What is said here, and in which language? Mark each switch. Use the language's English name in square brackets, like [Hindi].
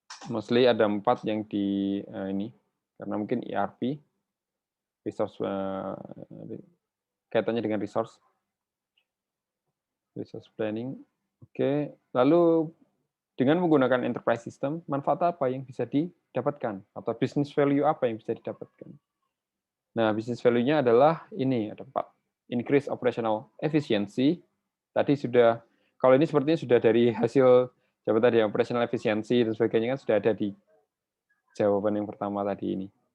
[Indonesian] Mostly ada 4 yang di ini, karena mungkin ERP, resource kaitannya dengan resource planning. Oke, lalu dengan menggunakan enterprise system, manfaat apa yang bisa didapatkan? Atau business value apa yang bisa didapatkan? Nah, business value-nya adalah ada 4. [English] Increase operational efficiency. [Indonesian] Tadi sudah, kalau ini sepertinya sudah dari hasil jawaban tadi, operational efficiency dan sebagainya kan sudah ada di jawaban yang pertama tadi ini.